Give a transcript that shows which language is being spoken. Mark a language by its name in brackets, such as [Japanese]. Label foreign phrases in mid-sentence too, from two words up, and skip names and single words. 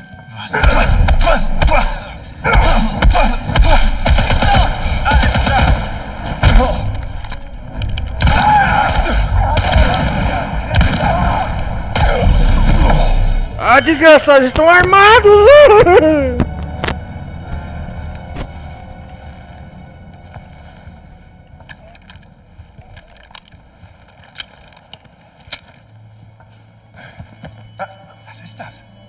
[Portuguese] Ah, desgraçados, estão armados! [German] Was ist das?